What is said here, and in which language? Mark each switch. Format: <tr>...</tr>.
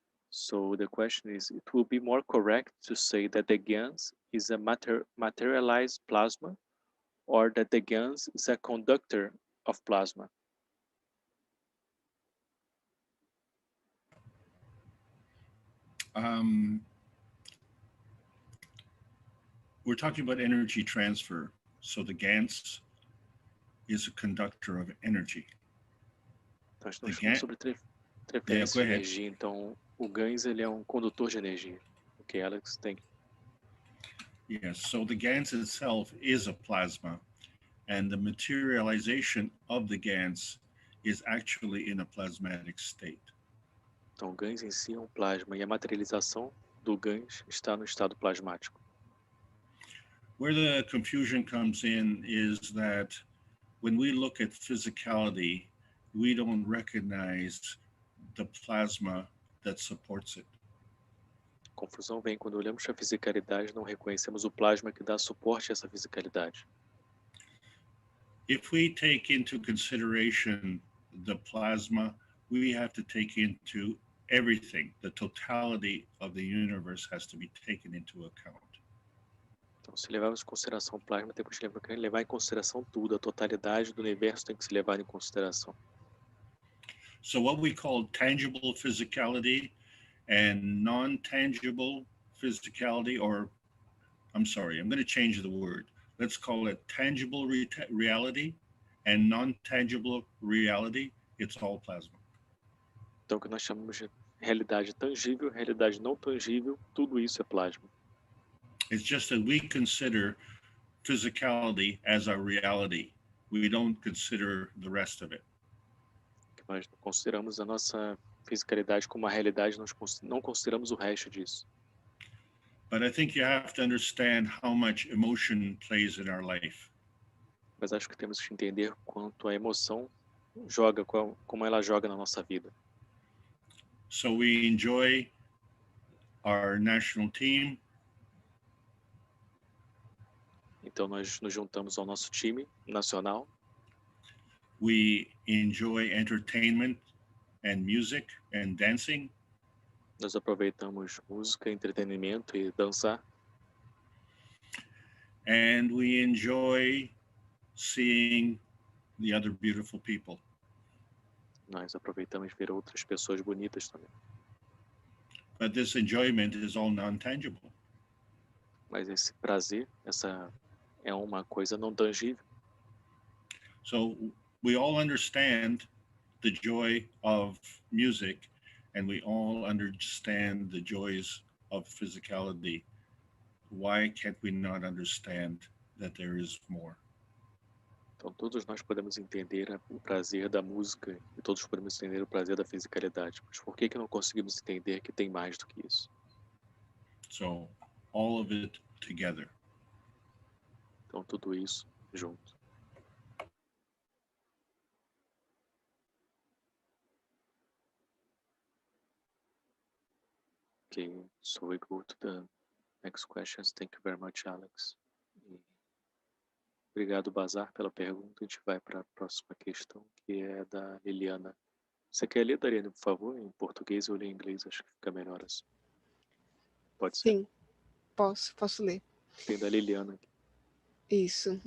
<en>So the question is, it will be more correct to say that the Gans is a materialized plasma or that the Gans is a conductor of plasma? We're talking about energy transfer. So the Gans is a conductor of energy.</en> <pt>Então, nós falamos sobre transferência de energia. Então, o Gans ele é um condutor de energia.</pt> <en>Okay, Alex, thank you. Yes, so the Gans itself is a plasma, and the materialization of the Gans is actually in a plasmatic state.</en> <pt>Então, o Gans em si é um plasma e a materialização do Gans está no estado plasmático.</pt> <en>Where the confusion comes in is that when we look at physicality, we don't recognize the plasma that supports it.</en> <pt>A confusão vem quando olhamos para a fisicalidade, não reconhecemos o plasma que dá suporte a essa fisicalidade.</pt> <en>If we take into consideration the plasma, we have to take into everything. The totality of the universe has to be taken into account.</en> <pt>Então, se levarmos em consideração o plasma, temos que levar em consideração tudo. A totalidade do universo tem que se levar em consideração.</pt> <en>So what we call tangible physicality and non-tangible physicality, or I'm sorry, I'm going to change the word. Let's call it tangible reality and non-tangible reality. It's all plasma.</en> <pt>Então, o que nós chamamos de realidade tangível, realidade não tangível, tudo isso é plasma.</pt> <en>It's just that we consider physicality as our reality. We don't consider the rest of it.</en> <pt>Nós consideramos a nossa fisicalidade como uma realidade, nós não consideramos o resto disso.</pt> <en>But I think you have to understand how much emotion plays in our life.</en> <pt>Mas acho que temos que entender quanto a emoção joga, como ela joga na nossa vida.</pt> <en>So we enjoy our national team.</en> <pt>Então nós nos juntamos ao nosso time nacional.</pt> <en>We enjoy entertainment and music and dancing.</en> <pt>Nós aproveitamos música, entretenimento e dançar.</pt> <en>and we enjoy seeing the other beautiful people.</en> <pt>Nós aproveitamos ver outras pessoas bonitas também.</pt> <en>But this enjoyment is all non-tangible.</en> <pt>Mas esse prazer, essa é uma coisa não tangível.</pt> <en>So we all understand the joy of music, and we all understand the joys of physicality. Why can't we not understand that there is more?</en> <pt>Então todos nós podemos entender o prazer da música e todos podemos entender o prazer da fisicalidade. Mas por que não conseguimos entender que tem mais do que isso?</pt> <en>So all of it together.</en> <pt>Então tudo isso junto.</pt> <en>Okay, so we go to the next questions. Thank you very much, Alex.</en> <pt>Obrigado, Bazar, pela pergunta. A gente vai para a próxima questão, que é da Liliana. Você quer ler, Dariane, por favor, em português ou em inglês? Acho que fica melhor assim. Pode ser? Sim, posso ler. Tem da Liliana aqui. Isso.</pt>